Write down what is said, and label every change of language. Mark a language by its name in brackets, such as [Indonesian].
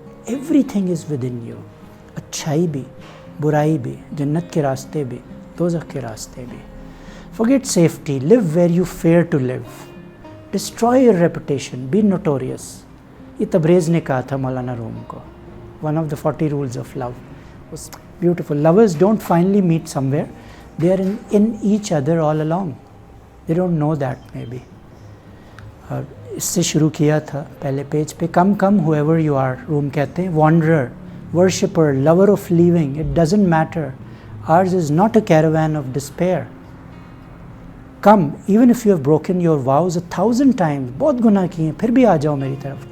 [English] everything is within you, [Hindi] अच्छाई भी, बुराई भी, जन्नत के रास्ते भी, दोज़ख के रास्ते भी। [English] Forget safety, live where you fear to live, destroy your reputation, be notorious। [Hindi] ये तबरेज़ ने कहा था मौलाना रूम को। [English] One of the 40 rules of love was beautiful. Lovers don't finally meet somewhere, they are in each other all along, they don't know that maybe। [Hindi] और इससे शुरू किया था पहले पेज पे, [English] come come whoever you are। [Hindi] Room कहते हैं [English] wanderer, worshipper, lover of leaving, it doesn't matter, ours is not a caravan of despair। Come, even if you have broken your vows 1,000 times, [Hindi] बहुत गुनाह किए फिर भी आ जाओ मेरी तरफ।